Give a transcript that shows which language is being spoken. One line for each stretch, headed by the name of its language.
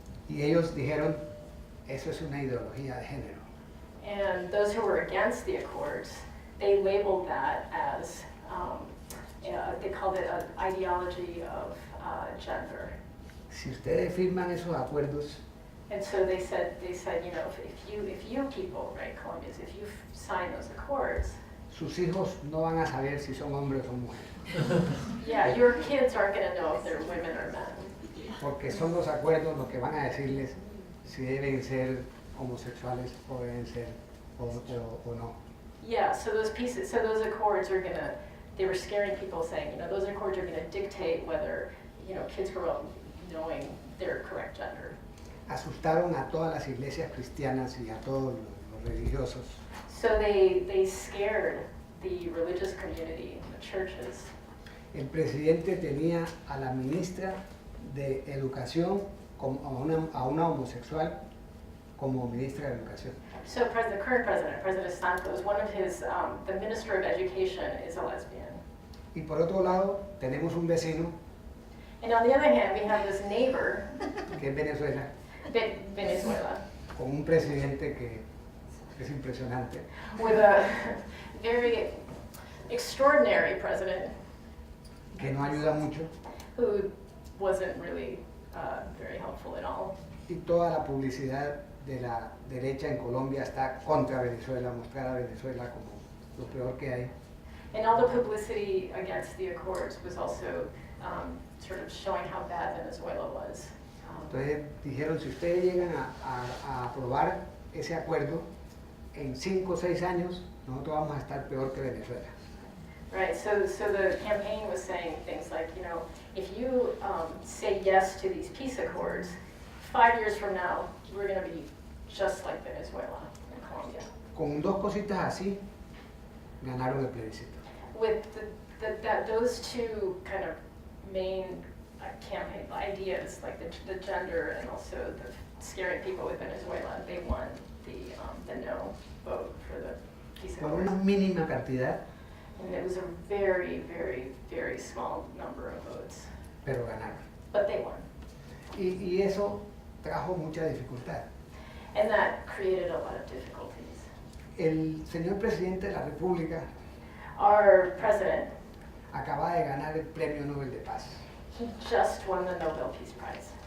Spanish: Y ellos dijeron, eso es una ideología de género.
English: And those who were against the accords, they labeled that as, they called it an ideology of gender.
Spanish: Si ustedes firman esos acuerdos,
English: And so they said, you know, if you people, right, Colombians, if you sign those accords,
Spanish: sus hijos no van a saber si son hombres o mujeres,
English: yeah, your kids aren't going to know if they're women or men.
Spanish: porque son los acuerdos los que van a decirles si deben ser homosexuales o deben ser o no.
English: Yeah, so those accords are gonna, they were scaring people saying, you know, those accords are gonna dictate whether, you know, kids grow up knowing their correct gender.
Spanish: Asustaron a todas las iglesias cristianas y a todos los religiosos.
English: So they scared the religious community, the churches.
Spanish: El presidente tenía a la ministra de Educación, a una homosexual, como ministra de Educación.
English: So the current president, President Santos, one of his, the Minister of Education is a lesbian.
Spanish: Y por otro lado, tenemos un vecino,
English: And on the other hand, we have this neighbor,
Spanish: que es Venezuela,
English: Venezuela,
Spanish: con un presidente que es impresionante,
English: with a very extraordinary president
Spanish: que no ayuda mucho,
English: who wasn't really very helpful at all.
Spanish: y toda la publicidad de la derecha en Colombia está contra Venezuela, mostrar a Venezuela como lo peor que hay.
English: And all the publicity against the accords was also sort of showing how bad Venezuela was.
Spanish: Entonces dijeron, si ustedes llegan a aprobar ese acuerdo, en 5 o 6 años nosotros vamos a estar peor que Venezuela.
English: Right, so the campaign was saying things like, you know, if you say yes to these peace accords, 5 years from now, we're going to be just like Venezuela and Colombia.
Spanish: Con dos cositas así, ganaron el plebiscito.
English: With those two kind of main campaign ideas, like the gender and also the scaring people with Venezuela, they won the no vote for the peace
Spanish: Por una
English: accords.
Spanish: mínima cantidad,
English: And it was a very, very, very small number of votes,
Spanish: pero ganaron.
English: but they won.
Spanish: Y eso trajo mucha dificultad.
English: And that created a lot of difficulties.
Spanish: El señor presidente de la República
English: Our president,
Spanish: acaba de ganar el Premio Nobel de Paz.
English: he just won the Nobel Peace Prize.